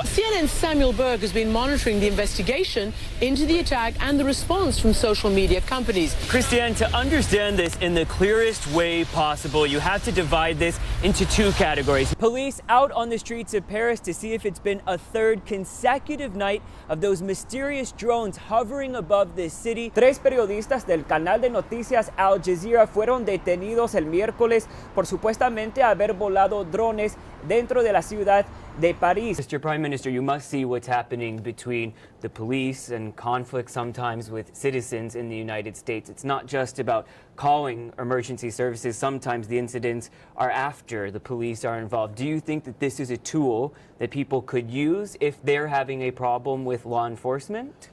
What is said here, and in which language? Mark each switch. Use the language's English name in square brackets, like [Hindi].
[English] CNN's Samuel Burke has been monitoring the investigation into the attack and the response from social media companies. Christiane, to understand this in the clearest way possible, you have to divide this into 2 categories. Police out on the streets of Paris to see if it's been a 3rd consecutive night of those mysterious drones hovering above the city. [Spanish] 3 periodistas del canal de noticias Al Jazeera fueron detenidos el miércoles por supuestamente haber volado drones dentro de la ciudad de París. [English] Mr. Prime Minister, you must see what's happening between the police and conflict sometimes with citizens in the United States. It's not just about calling emergency services. Sometimes the incidents are after the police are involved. Do you think that this is a tool that people could use if they're having a problem with law enforcement?